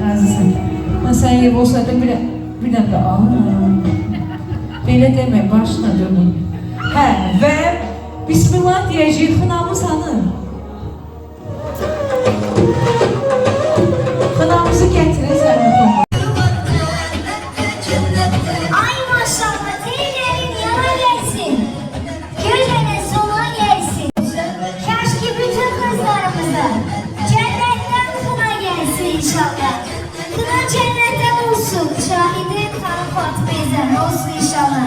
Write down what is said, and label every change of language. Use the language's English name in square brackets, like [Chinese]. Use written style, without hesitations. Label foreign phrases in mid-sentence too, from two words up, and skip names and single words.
[Azerbaijani] Mən sən yer olsaydım [Turkish] Bir dakika. [Azerbaijani] Belə demək, başına dönün. Hə, və Bismillah deyəcək, xınamız hanı? Xınamızı gətirin, zəhmət olmaz. [Turkish] Ay maşallah, teylerin yana gelsin. Güllerin sona gelsin. Keşke bütün kızlarımıza cennetten kına gelsin inşallah. Kına cennetten olsun. Şahidin kanı Fatma'yla olsun inşallah.